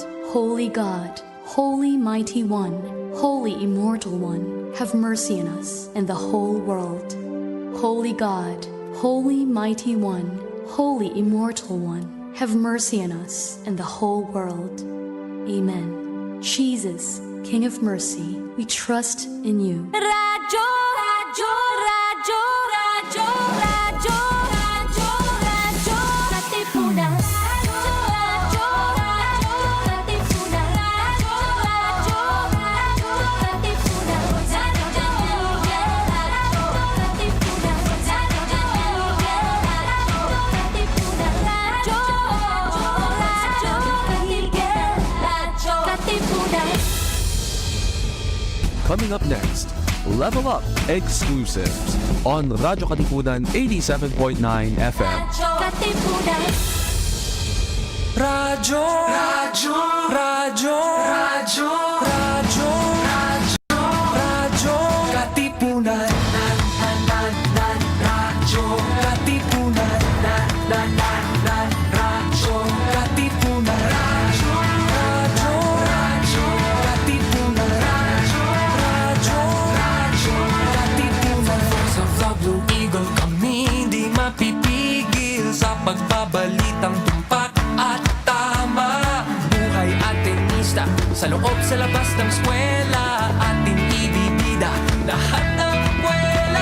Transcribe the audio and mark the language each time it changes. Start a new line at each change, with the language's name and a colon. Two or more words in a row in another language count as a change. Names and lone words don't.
English: Holy God, holy mighty one, holy immortal one, have mercy on us and the whole world. Holy God, holy mighty one, holy immortal one, have mercy on us and the whole world. Amen. Jesus, King of mercy, we trust in you.
Filipino: Radyo, radyo, radyo, radyo, radyo, radyo, radyo, Katipunan. Radyo, radyo, Katipunan. Radyo, radyo, radyo, Katipunan.
English: Coming up next, Level Up Exclusives on Radyo Katipunan 87.9 FM.
Filipino: Radyo, radyo, radyo, radyo, radyo, radyo, radyo, Katipunan, radyo, Katipunan, radyo, Katipunan, radyo, radyo, radyo, Katipunan, radyo, radyo, Katipunan. Sa Blue Eagle kami di mapipigil sa pagbabalitang tumpak at tama. Buhay at tenista, sa loob sa labas ng eskwela, ating ibibida lahat ng kwela.